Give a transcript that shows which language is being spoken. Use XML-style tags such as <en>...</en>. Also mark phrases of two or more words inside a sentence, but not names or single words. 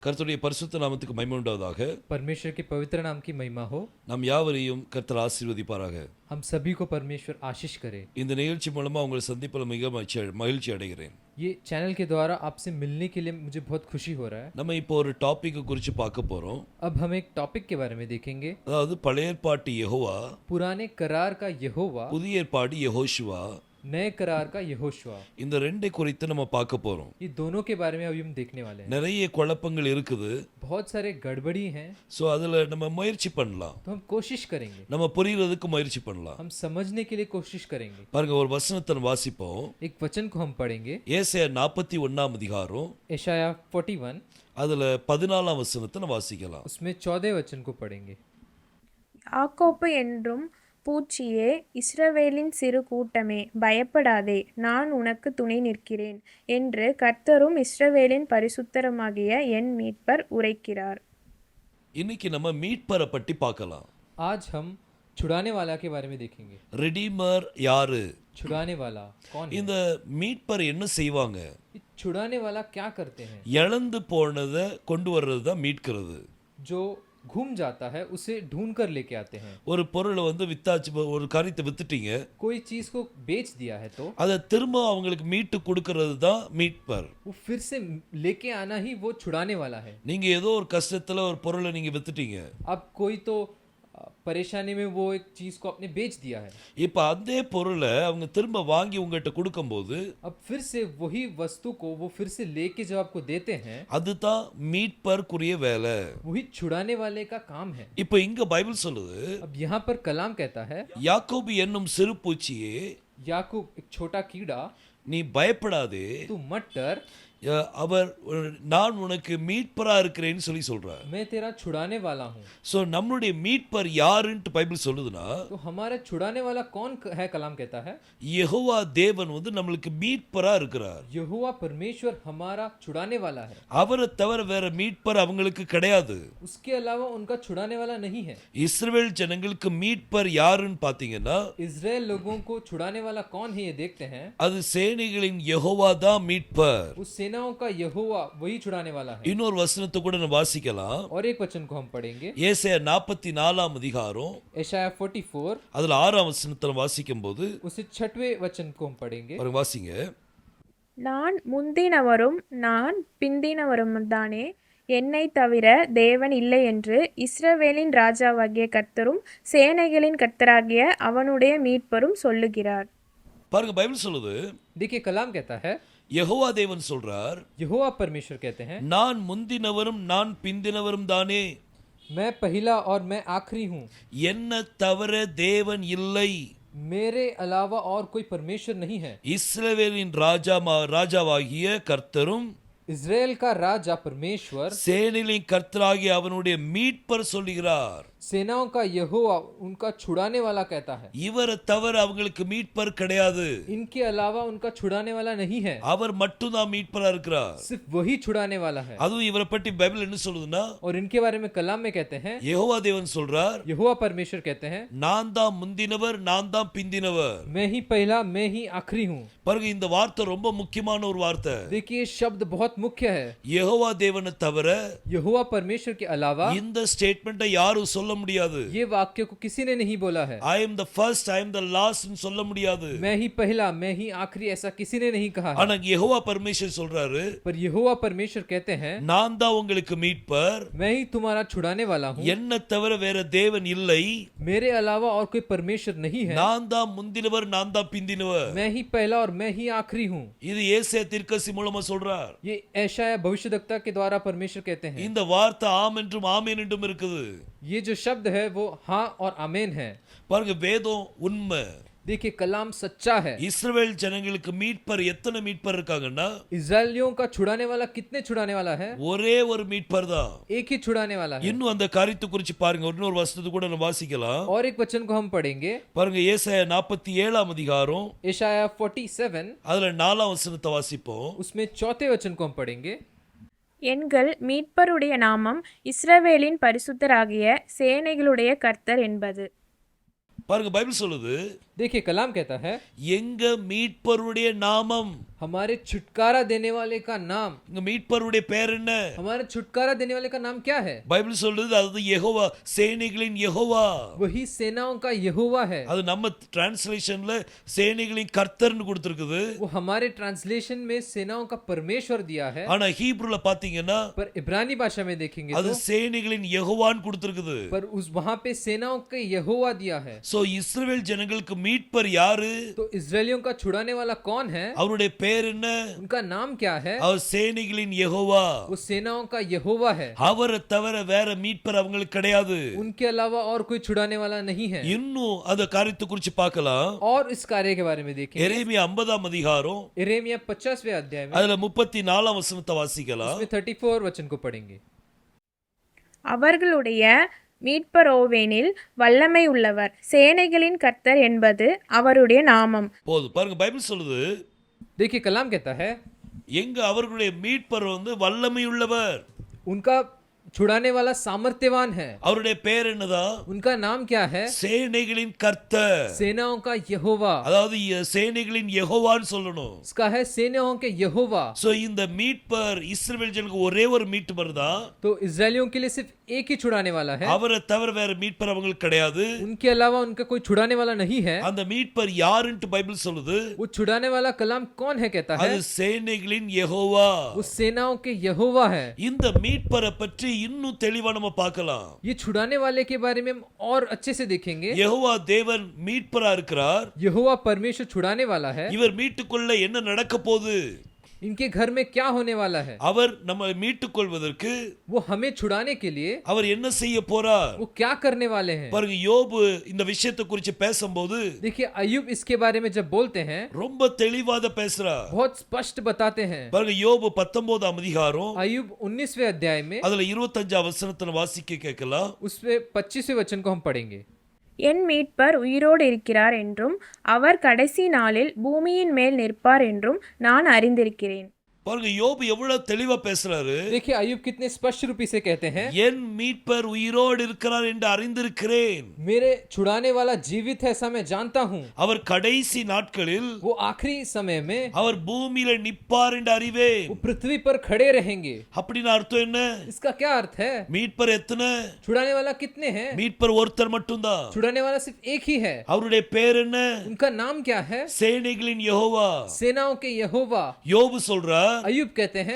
<ta>கர்த்தருடைய பரிசுத்த நாமத்துக்கு மகிமை உண்டாவதாக.</ta> <hi>परमेश्वर के पवित्र नाम की महिमा हो.</hi> <ta>நம் யாவரையும் கர்த்தர் ஆசீர்வதிப்பாராக.</ta> <hi>हम सभी को परमेश्वर आशीष करे.</hi> <ta>இந்த நிகழ்ச்சி மூலமா உங்களை சந்திப்பதில் மிக மகிழ்ச்சி அடைகிறேன்.</ta> <hi>ये चैनल के द्वारा आपसे मिलने के लिए मुझे बहुत खुशी हो रहा है.</hi> <ta>நம்ம இப்போ ஒரு டாபிக் குறித்து பார்க்க போறோம்.</ta> <hi>अब हम एक टॉपिक के बारे में देखेंगे.</hi> <ta>அதாவது பழைய ஏற்பாட்டு யெகோவா,</ta> <hi>पुराने करार का यहोवा,</hi> <ta>புதிய ஏற்பாடு யெகோஷுவா,</ta> <hi>नए करार का यहोशुआ.</hi> <ta>இந்த ரெண்டை குறித்து நம்ம பார்க்க போறோம்.</ta> <hi>ये दोनों के बारे में अभी हम देखने वाले हैं.</hi> <ta>நிறைய குழப்பங்கள் இருக்குது.</ta> <hi>बहुत सारे गड़बड़ी हैं.</hi> <ta>சோ அதுல நம்ம முயற்சி பண்ணலாம்.</ta> <hi>तो हम कोशिश करेंगे.</hi> <ta>நம்ம புரியுறதுக்கு முயற்சி பண்ணலாம்.</ta> <hi>हम समझने के लिए कोशिश करेंगे.</hi> <ta>பாருங்க, ஒரு வசனத்தை வாசிப்போம்.</ta> <hi>एक वचन को हम पढ़ेंगे.</hi> <ta>ஏசாயா 41ஆம் அதிகாரம்,</ta> <hi>यशाया 41,</hi> <ta>அதுல 14ஆம் வசனத்தை வாசிக்கலாம்.</ta> <hi>उसमें 14 वचन को पढ़ेंगे.</hi> <ta>யாக்கோப்பு என்றும் பூச்சியே, இஸ்ரவேலின் சிறு கூட்டமே, பயப்படாதே, நான் உனக்கு துணை நிற்கிறேன் என்று கர்த்தரும் இஸ்ரவேலின் பரிசுத்தருமாகிய என் மீட்பர் உரைக்கிறார். இன்னைக்கு நம்ம மீட்பரை பற்றி பார்க்கலாம்.</ta> <hi>आज हम छुड़ाने वाला के बारे में देखेंगे.</hi> <ta>ரெடீமர் யாரு?</ta> <hi>छुड़ाने वाला कौन है?</hi> <ta>இந்த மீட்பர் என்ன செய்வாங்க?</ta> <hi>ये छुड़ाने वाला क्या करते हैं?</hi> <ta>இழந்து போனதை கொண்டு வர்றது தான் மீட்கிறது.</ta> <hi>जो घूम जाता है उसे ढूंढ कर लेके आते हैं.</hi> <ta>ஒரு பொருளை வித்தாச்சு, ஒரு காரியத்தை வித்துட்டீங்க,</ta> <hi>कोई चीज को बेच दिया है तो</hi> <ta>அதை திரும்ப அவங்களுக்கு மீட்டு கொடுக்கறது தான் மீட்பர்.</ta> <hi>वो फिर से लेके आना ही वो छुड़ाने वाला है.</hi> <ta>நீங்க ஏதோ ஒரு கஷ்டத்துல ஒரு பொருளை நீங்க வித்துட்டீங்க.</ta> <hi>अब कोई तो परेशानी में वो एक चीज को आपने बेच दिया है.</hi> <ta>இப்ப அதே பொருளை அவங்க திரும்ப வாங்கி உங்ககிட்ட கொடுக்கும்போது</ta> <hi>अब फिर से वही वस्तु को वो फिर से लेके जब आपको देते हैं,</hi> <ta>அதுதான் மீட்பர்க்குரிய வேலை.</ta> <hi>वही छुड़ाने वाले का काम है.</hi> <ta>இப்ப இங்க பைபிள் சொல்லுது,</ta> <hi>अब यहाँ पर कलाम कहता है,</hi> <ta>யாக்கோபு என்னும் சிறு பூச்சியே,</ta> <hi>याकूब एक छोटा कीड़ा,</hi> <ta>நீ பயப்படாதே,</ta> <hi>तू मत डर,</hi> <ta>அவர் நான் உனக்கு மீட்பரா இருக்கிறேன்னு சொல்றார்.</ta> <hi>मैं तेरा छुड़ाने वाला हूँ.</hi> <ta>சோ நம்மளுடைய மீட்பர் யாருன்னு பைபிள் சொல்லுதுன்னா,</ta> <hi>तो हमारा छुड़ाने वाला कौन है? कलाम कहता है</hi> <ta>யெகோவா தேவன் நம்மளுக்கு மீட்பரா இருக்கிறார்.</ta> <hi>यहोवा परमेश्वर हमारा छुड़ाने वाला है.</hi> <ta>அவரை தவிர வேற மீட்பர் அவங்களுக்கு கிடையாது.</ta> <hi>उसके अलावा उनका छुड़ाने वाला नहीं है.</hi> <ta>இஸ்ரவேல் ஜனங்களுக்கு மீட்பர் யாருன்னு பாத்தீங்கன்னா,</ta> <hi>इजराइल लोगों को छुड़ाने वाला कौन है ये देखते हैं.</hi> <ta>அது சேனைகளின் யெகோவா தான் மீட்பர்.</ta> <hi>उस सेनाओं का यहोवा वही छुड़ाने वाला है.</hi> <ta>இன்னொரு வசனத்தை கூட நம்ம வாசிக்கலாம்.</ta> <hi>और एक वचन को हम पढ़ेंगे.</hi> <ta>ஏசாயா 44ஆம் அதிகாரம்,</ta> <hi>यशाया 44,</hi> <ta>அதுல 6ஆம் வசனத்தை வாசிக்கும்போது</ta> <hi>उसे 6वें वचन को हम पढ़ेंगे.</hi> <ta>பாருங்க, வாசிங்க. நான் முந்தினவரும் நான் பிந்தினவரும் தானே, என்னை தவிர தேவன் இல்லை என்று இஸ்ரவேலின் ராஜாவாகிய கர்த்தரும் சேனைகளின் கர்த்தராகிய அவனுடைய மீட்பரும் சொல்லுகிறார். பாருங்க, பைபிள் சொல்லுது,</ta> <hi>देखिए कलाम कहता है,</hi> <ta>யெகோவா தேவன் சொல்றார்,</ta> <hi>यहोवा परमेश्वर कहते हैं,</hi> <ta>நான் முந்தினவரும் நான் பிந்தினவரும் தானே,</ta> <hi>मैं पहला और मैं आखिरी हूँ,</hi> <ta>என்ன தவிர தேவன் இல்லை,</ta> <hi>मेरे अलावा और कोई परमेश्वर नहीं है.</hi> <ta>இஸ்ரவேலின் ராஜாவாகிய கர்த்தரும்</ta> <hi>इजराइल का राजा परमेश्वर,</hi> <ta>சேனைகளின் கர்த்தராகிய அவனுடைய மீட்பர் சொல்லுகிறார்.</ta> <hi>सेनाओं का यहोवा उनका छुड़ाने वाला कहता है.</hi> <ta>இவரை தவிர அவங்களுக்கு மீட்பர் கிடையாது.</ta> <hi>इनके अलावा उनका छुड़ाने वाला नहीं है.</hi> <ta>அவர் மட்டும்தான் மீட்பரா இருக்கிறார்.</ta> <hi>सिर्फ वही छुड़ाने वाला है.</hi> <ta>அதுவும் இவரை பற்றி பைபிள் என்ன சொல்லுதுன்னா,</ta> <hi>और इनके बारे में कलाम में कहते हैं,</hi> <ta>யெகோவா தேவன் சொல்றார்,</ta> <hi>यहोवा परमेश्वर कहते हैं,</hi> <ta>நான் தான் முந்தினவர் நான் தான் பிந்தினவர்.</ta> <hi>मैं ही पहला मैं ही आखिरी हूँ.</hi> <ta>பாருங்க, இந்த வார்த்தை ரொம்ப முக்கியமான ஒரு வார்த்தை.</ta> <hi>देखिए शब्द बहुत मुख्य है.</hi> <ta>யெகோவா தேவனை தவிர</ta> <hi>यहोवा परमेश्वर के अलावा</hi> <ta>இந்த ஸ்டேட்மெண்ட்டை யாரும் சொல்ல முடியாது.</ta> <hi>ये वाक्य को किसी ने नहीं बोला है.</hi> <en>I am the first, I am the last</en> <ta>ன்னு சொல்ல முடியாது.</ta> <hi>मैं ही पहला मैं ही आखिरी ऐसा किसी ने नहीं कहा है.</hi> <ta>ஆனா யெகோவா பரமேஸ்வர் சொல்றாரு,</ta> <hi>पर यहोवा परमेश्वर कहते हैं,</hi> <ta>நான் தான் உங்களுக்கு மீட்பர்,</ta> <hi>मैं ही तुम्हारा छुड़ाने वाला हूँ,</hi> <ta>என்ன தவிர வேற தேவன் இல்லை,</ta> <hi>मेरे अलावा और कोई परमेश्वर नहीं है,</hi> <ta>நான் தான் முந்தினவர் நான் தான் பிந்தினவர்.</ta> <hi>मैं ही पहला और मैं ही आखिरी हूँ.</hi> <ta>இது ஏசாயா தீர்க்கதரிசி மூலமா சொல்றார்.</ta> <hi>ये यशायाह भविष्यद्वक्ता के द्वारा परमेश्वर कहते हैं.</hi> <ta>இந்த வார்த்தை ஆம் என்றும் ஆமென் என்றும் இருக்குது.</ta> <hi>ये जो शब्द है वो हाँ और आमेन है.</hi> <ta>பாருங்க, வேதம் உண்மை.</ta> <hi>देखिए कलाम सच्चा है.</hi> <ta>இஸ்ரவேல் ஜனங்களுக்கு மீட்பர் எத்தனை மீட்பர் இருக்காங்கன்னா,</ta> <hi>इजरायलियों का छुड़ाने वाला कितने छुड़ाने वाला है?</hi> <ta>ஒரே ஒரு மீட்பர் தான்.</ta> <hi>एक ही छुड़ाने वाला है.</hi> <ta>இன்னும் அந்த காரியத்தை குறித்து பாருங்க, இன்னொரு வசனத்தை கூட நம்ம வாசிக்கலாம்.</ta> <hi>और एक वचन को हम पढ़ेंगे.</hi> <ta>பாருங்க, ஏசாயா 47ஆம் அதிகாரம்,</ta> <hi>यशायाह 47,</hi> <ta>அதுல 4ஆம் வசனத்தை வாசிப்போம்.</ta> <hi>उसमें 4थे वचन को हम पढ़ेंगे.</hi> <ta>எங்கள் மீட்பருடைய நாமம் இஸ்ரவேலின் பரிசுத்தராகிய சேனைகளுடைய கர்த்தர் என்பது. பாருங்க, பைபிள் சொல்லுது,</ta> <hi>देखिए कलाम कहता है</hi> <ta>எங்க மீட்பருடைய நாமம்,</ta> <hi>हमारे छुटकारा देने वाले का नाम,</hi> <ta>இங்க மீட்பருடைய பேர் என்ன?</ta> <hi>हमारे छुटकारा देने वाले का नाम क्या है?</hi> <ta>பைபிள் சொல்றது அது யெகோவா, சேனைகளின் யெகோவா.</ta> <hi>वही सेनाओं का यहोवा है।</hi> <ta>அது நம்ம டிரான்ஸ்லேஷன்ல சேனைகளின் கர்த்தர்னு கொடுத்திருக்குது.</ta> <hi>वो हमारे ट्रांसलेशन में सेनाओं का परमेश्वर दिया है,</hi> <ta>ஆனா ஹீப்ருல பாத்தீங்கன்னா</ta> <hi>पर इब्रानी भाषा में देखेंगे</hi> <ta>அது</ta> <hi>तो</hi> <ta>சேனைகளின் யெகோவான்னு கொடுத்திருக்குது.</ta> <hi>पर उस वहां पे सेनाओं का यहोवा दिया है।</hi> <ta>சோ இஸ்ரவேல் ஜனங்களுக்கு மீட்பர் யாரு?</ta> <hi>तो इजरायलियों का छुड़ाने वाला कौन है?</hi> <ta>அவருடைய பேர் என்ன?</ta> <hi>उनका नाम क्या है?</hi> <ta>அவர் சேனைகளின் யெகோவா.</ta> <hi>वो सेनाओं का यहोवा है।</hi> <ta>அவரை தவிர வேற மீட்பர் அவங்களுக்கு கிடையாது.</ta> <hi>उनके अलावा और कोई छुड़ाने वाला नहीं है।</hi> <ta>இன்னும் அந்த காரியத்தை குறித்து பார்க்கலாம்.</ta> <hi>और इस कार्य के बारे में देखेंगे</hi> <ta>எரேமியா 50ஆம் அதிகாரம்</ta> <hi>यिर्मयाह 50वें अध्याय में</hi> <ta>அதுல 34ஆம் வசனத்தை வாசிக்கலாம்.</ta> <hi>उसमें 34 वचन को पढ़ेंगे।</hi> <ta>அவர்களுடைய மீட்பரோவேனில் வல்லமை உள்ளவர், சேனைகளின் கர்த்தர் என்பது அவருடைய நாமம். போதும் பாருங்க, பைபிள் சொல்லுது</ta> <hi>देखिए कलाम कहता है</hi> <ta>எங்க அவர்களுடைய மீட்பர் வல்லமை உள்ளவர்.</ta> <hi>उनका छुड़ाने वाला सामर्थ्यवान है।</hi> <ta>அவருடைய பேர் என்னதா?</ta> <hi>उनका नाम क्या है?</hi> <ta>சேனைகளின் கர்த்தர்.</ta> <hi>सेनाओं का यहोवा।</hi> <ta>அதாவது சேனைகளின் யெகோவான்னு சொல்லணும்.</ta> <hi>इसका है सेनाओं के यहोवा।</hi> <ta>சோ இந்த மீட்பர் இஸ்ரவேல் ஜனங்களுக்கு ஒரே ஒரு மீட்பர் தான்.</ta> <hi>तो इजरायलियों के लिए सिर्फ एक ही छुड़ाने वाला है,</hi> <ta>அவரை தவிர வேற மீட்பர் அவங்களுக்கு கிடையாது.</ta> <hi>उनके अलावा उनका कोई छुड़ाने वाला नहीं है।</hi> <ta>அந்த மீட்பர் யாருன்னு பைபிள் சொல்லுது?</ta> <hi>वो छुड़ाने वाला कलाम कौन है कहता है?</hi> <ta>அது சேனைகளின் யெகோவா.</ta> <hi>वो सेनाओं के यहोवा है।</hi> <ta>இந்த மீட்பரை பற்றி இன்னும் தெளிவா நம்ம பார்க்கலாம்.</ta> <hi>ये छुड़ाने वाले के बारे में हम और अच्छे से देखेंगे।</hi> <ta>யெகோவா தேவன் மீட்பரா இருக்கிறார்.</ta> <hi>यहोवा परमेश्वर छुड़ाने वाला है।</hi> <ta>இவர் மீட்டுக்கொள்ள என்ன நடக்க போகுது?</ta> <hi>इनके घर में क्या होने वाला है?</hi> <ta>அவர் நம்ம மீட்டுக்கொள்வதற்கு</ta> <hi>वो हमें छुड़ाने के लिए</hi> <ta>அவர் என்ன செய்ய போறார்?</ta> <hi>वो क्या करने वाले हैं?</hi> <ta>பாருங்க, யோபு இந்த விஷயத்தை குறித்து பேசும்போது</ta> <hi>देखिए अय्यूब इसके बारे में जब बोलते हैं</hi> <ta>ரொம்ப தெளிவாக பேசுறார்.</ta> <hi>बहुत स्पष्ट बताते हैं।</hi> <ta>பாருங்க, யோபு 19ஆம் அதிகாரம்</ta> <hi>अय्यूब 19वें अध्याय में</hi> <ta>அதுல 25ஆம் வசனத்தை வாசிக்க கேட்கலாம்.</ta> <hi>उसमें 25वें वचन को हम पढ़ेंगे।</hi> <ta>என் மீட்பர் உயிரோடு இருக்கிறார் என்றும் அவர் கடைசி நாளில் பூமியின் மேல் நிற்பார் என்றும் நான் அறிந்திருக்கிறேன். பாருங்க, யோபு எவ்வளவு தெளிவா பேசுறாரு.</ta> <hi>देखिए अय्यूब कितने स्पष्ट रूप से कहते हैं</hi> <ta>என் மீட்பர் உயிரோடு இருக்கிறார் என்று அறிந்திருக்கிறேன்.</ta> <hi>मेरे छुड़ाने वाला जीवित है ऐसा मैं जानता हूँ।</hi> <ta>அவர் கடைசி நாட்களில்</ta> <hi>वो आखिरी समय में</hi> <ta>அவர் பூமியில நிப்பார் என்று அறிவேன்.</ta> <hi>वो पृथ्वी पर खड़े रहेंगे।</hi> <ta>அப்படின்னு அர்த்தம் என்ன?</ta> <hi>इसका क्या अर्थ है?</hi> <ta>மீட்பர் எத்தனை?</ta> <hi>छुड़ाने वाला कितने हैं?</hi> <ta>மீட்பர் ஒருத்தர் மட்டும்தான்.</ta> <hi>छुड़ाने वाला सिर्फ एक ही है।</hi> <ta>அவருடைய பேர் என்ன?</ta> <hi>उनका नाम क्या है?</hi> <ta>சேனைகளின் யெகோவா.</ta> <hi>सेनाओं के यहोवा।</hi> <ta>யோபு சொல்றார்</ta> <hi>अय्यूब कहते हैं</hi>